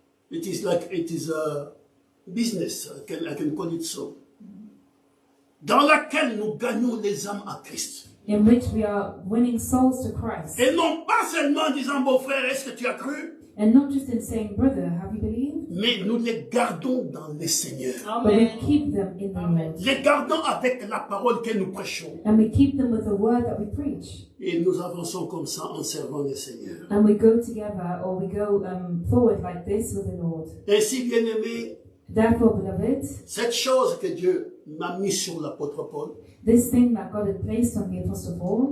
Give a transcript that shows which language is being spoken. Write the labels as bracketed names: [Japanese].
[English] It is a business, I can call it so, [French] dans laquelle nous gagnons les âmes à Christ. [English] in which we are winning souls to Christ. [French] Et non pas seulement en disant, bon frère, est-ce que tu as cru? [English] And not just in saying, brother, have you believed? [French] Mais nous les gardons dans le Seigneur. [English] But we keep them in the Lord. [French] Les gardons avec la parole que nous prêchons. [English] And we keep them with the word that we preach. [French] Et nous avançons comme ça en servant le Seigneur. [English] And we go together, or we go forward like this with the Lord. [French] Ainsi, bien-aimés, [English] Therefore, beloved, [French] cette chose que Dieu m'a mis sur l'apôtre Paul, [English] this thing that God had placed on the Apostle Paul,